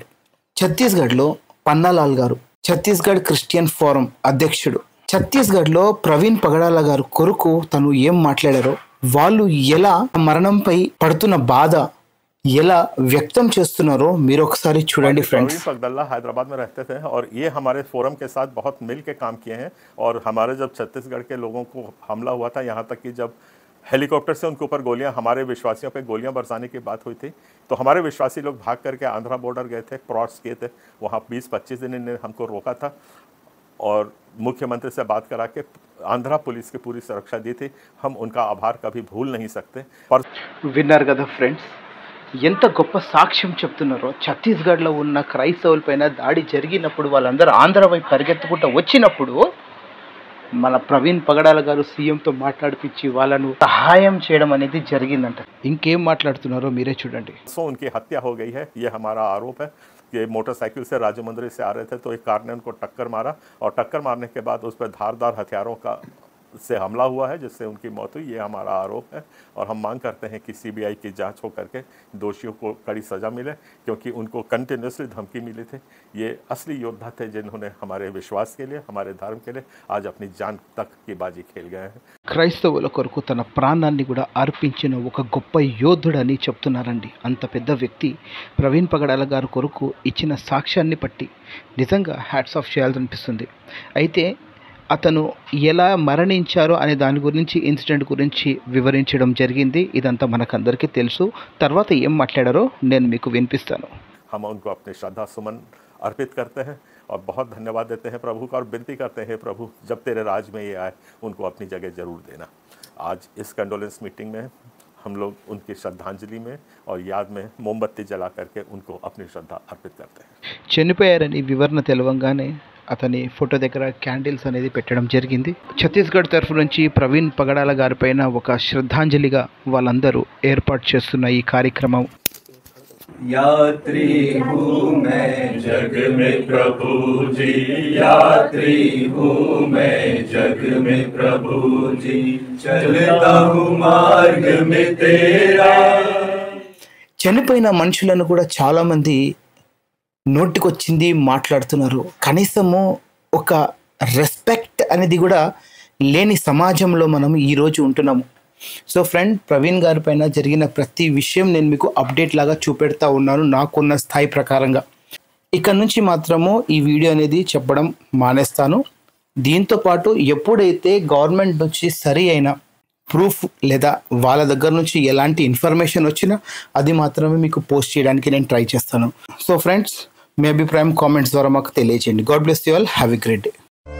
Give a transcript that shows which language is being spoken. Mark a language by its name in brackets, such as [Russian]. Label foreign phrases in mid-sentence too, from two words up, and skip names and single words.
[Telugu] ఛత్తీస్గఢ్లో పన్నాలాల్ గారు, ఛత్తీస్గఢ్ క్రిస్టియన్ ఫోరం అధ్యక్షుడు, ఛత్తీస్గఢ్లో ప్రవీణ్ పగడాల గారు కొరకు తను ఏం మాట్లాడారో, వాళ్ళు ఎలా మరణంపై పడుతున్న బాధ ఎలా వ్యక్తం చేస్తున్నారో మీరు ఒకసారి చూడండి ఫ్రెండ్స్. [Hindi] प्रवीण पगडल्ला हैदराबाद में रहते थे और ये हमारे फोरम के साथ बहुत मिल के काम किए हैं। और हमारे जब छत्तीसगढ़ के लोगों को हमला हुआ था, यहाँ तक कि जब हेलीकॉप्टर से उनके ऊपर गोलियां, हमारे विश्वासियों पे गोलियां बरसाने की बात हुई थी, तो हमारे विश्वासी लोग भाग करके आंध्रा बॉर्डर गए थे, क्रॉस किए थे। वहाँ 20-25 दिन इन्हें हमको रोका था और मुख्यमंत्री से बात करा के आंध्रा पुलिस की पूरी सुरक्षा दी थी। हम उनका आभार कभी भूल नहीं सकते। पर [Telugu] విన్నారు కదా ఫ్రెండ్స్, ఎంత గొప్ప సాక్ష్యం చెప్తున్నారో. ఛత్తీస్గఢ్లో ఉన్న క్రైస్తవులపైన దాడి జరిగినప్పుడు వాళ్ళందరూ ఆంధ్ర వైపు పరిగెత్తుకుంటూ వచ్చినప్పుడు మన ప్రవీణ్ పగడాల గారు సీఎంతో మాట్లాడిపించి వాళ్ళను సహాయం చేయడం అనేది జరిగిందంట. ఇంకేం మాట్లాడుతున్నారో మీరే చూడండి. [Hindi] उनकी हत्या हो गई है, ये हमारा आरोप है कि मोटरसाइकिल से राजमुंदरी से आ रहे थे, तो एक कार ने उनको टक्कर मारा और टक्कर मारने के बाद उस पर धारदार हथियारों का से हमला हुआ है, जिससे उनकी मौत हुई। ये हमारा आरोप है और हम मांग करते हैं कि सीबीआई की जांच हो करके दोषियों को कड़ी सज़ा मिले, क्योंकि उनको कंटिन्यूसली धमकी मिली थी। ये असली योद्धा थे जिन्होंने हमारे विश्वास के लिए, हमारे धर्म के लिए आज अपनी जान तक की बाजी खेल गए हैं। [Telugu] క్రైస్తవుల కొరకు తన ప్రాణాన్ని కూడా అర్పించిన ఒక గొప్ప యోధుడని చెప్తున్నారండి. అంత పెద్ద వ్యక్తి ప్రవీణ్ పగడాల గారి కొరకు ఇచ్చిన సాక్ష్యాన్ని బట్టి నిజంగా [English] hats off [Telugu] చేయాలనిపిస్తుంది. అయితే అతను ఎలా మరణించారో అనే దాని గురించి, ఇన్సిడెంట్ గురించి వివరించడం జరిగింది. ఇదంతా మనకందరికీ తెలుసు. తర్వాత ఏం మాట్లాడారో నేను మీకు వినిపిస్తాను. [Hindi] हम उनको अपने श्रद्धा सुमन अर्पित करते हैं और बहुत धन्यवाद देते हैं प्रभु का और विनती करते हैं, प्रभु जब तेरे राज में ये आए उनको अपनी जगह जरूर देना। आज इस [English] condolence meeting [Hindi] में हम लोग उनकी श्रद्धांजलि में और याद में मोमबत्ती जला करके उनको अपनी श्रद्धा अर्पित करते हैं। [Telugu] చనిపోయారని వివరణ తెలవంగానే అతని ఫోటో దగ్గర క్యాండిల్స్ అనేది పెట్టడం జరిగింది. ఛత్తీస్గఢ్ తరఫు నుంచి ప్రవీణ్ పగడాల గారి పైన ఒక శ్రద్ధాంజలిగా వాళ్ళందరూ ఏర్పాటు చేస్తున్న ఈ కార్యక్రమం. [Hindi] यात्री हूँ मैं जग में प्रभु जी, यात्री हूँ मैं जग में प्रभु जी, चलता हूँ मार्ग में तेरा. [Telugu] చనిపోయిన మనుషులను కూడా చాలామంది నోటికొచ్చింది మాట్లాడుతున్నారు. కనీసము ఒక రెస్పెక్ట్ అనేది కూడా లేని సమాజంలో మనం ఈరోజు ఉంటున్నాము. [English] so friend, [Telugu] ప్రవీణ్ గారి పైన జరిగిన ప్రతి విషయం నేను మీకు అప్డేట్ లాగా చూపెడతా ఉన్నాను నాకున్న స్థాయి ప్రకారంగా. ఇక్కడ నుంచి మాత్రము ఈ వీడియో అనేది చెప్పడం మానేస్తాను. దీంతోపాటు ఎప్పుడైతే గవర్నమెంట్ నుంచి సరి అయిన ప్రూఫ్ లేదా వాళ్ళ దగ్గర నుంచి ఎలాంటి ఇన్ఫర్మేషన్ వచ్చినా అది మాత్రమే మీకు పోస్ట్ చేయడానికి నేను ట్రై చేస్తాను. [English] so friends, [Telugu] మీ అభిప్రాయం కామెంట్స్ ద్వారా మాకు తెలియజేయండి. [English] God bless you all. Have a great day.